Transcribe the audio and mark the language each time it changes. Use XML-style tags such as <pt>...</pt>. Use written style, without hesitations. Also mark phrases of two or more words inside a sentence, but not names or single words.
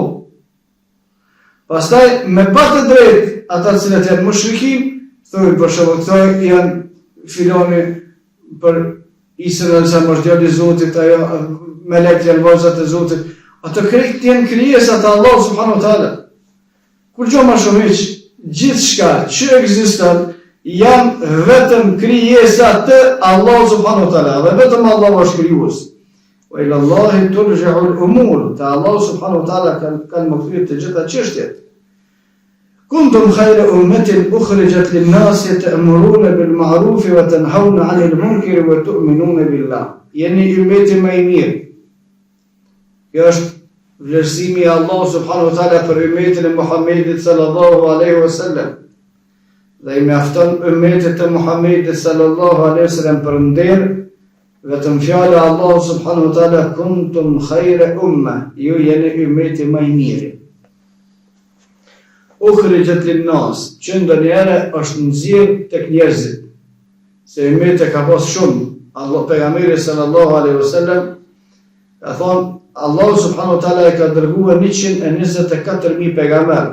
<sq>Pastaj me patë drejt ata të cilët janë mushrikin, thonë për shembull, këto janë filoni për Isën e moshdjali i Zotit, ajo melek janë vëllezërat e Zotit. Ato krejt janë krijesa të Allahut</sq> <ar>سبحانه وتعالى.</ar> <sq>Kur gjë më shumë hiç, gjithçka që ekziston janë vetëm krijesa të Allahut</sq> <ar>سبحانه وتعالى,</ar> <sq>dhe vetëm Allahu është krijues.</sq> <ar>وإلى الله ترجع الأمور.</ar> <sq>Ta Allahu</sq> <ar>سبحانه وتعالى</ar> <sq>kanë mëkthyer të gjitha çështjet.</sq> <ar>كنتم خير أمة أخرجت للناس تأمرون بالمعروف وتنهون عن المنكر وتؤمنون بالله.</ar> <sq>يعني ummeti më i mirë. Kjo është vlerësimi i Allahut</sq> <ar>سبحانه وتعالى</ar> <sq>për ummetin e Muhamedit</sq> <ar>صلى الله عليه وسلم.</ar> <sq>Dhe i mjafton ummetit të Muhamedit</sq> <ar>صلى الله عليه وسلم</ar> <sq>për nder vetëm fjala e Allahut</sq> <ar>سبحانه وتعالى كنتم خير أمة.</ar> <sq>Ju jeni ummeti më i mirë.</sq> <ar>أخرجت للناس,</ar> <sq>që ndonjëherë është nxjerr tek njerëzit. Se ummeti ka pas shumë. Allah pejgamberi</sq> <ar>صلى الله عليه وسلم</ar> <sq>ka thonë Allahu</sq> <ar>سبحانه وتعالى</ar> <sq>e ka dërguar 124.000 pejgamber.</sq>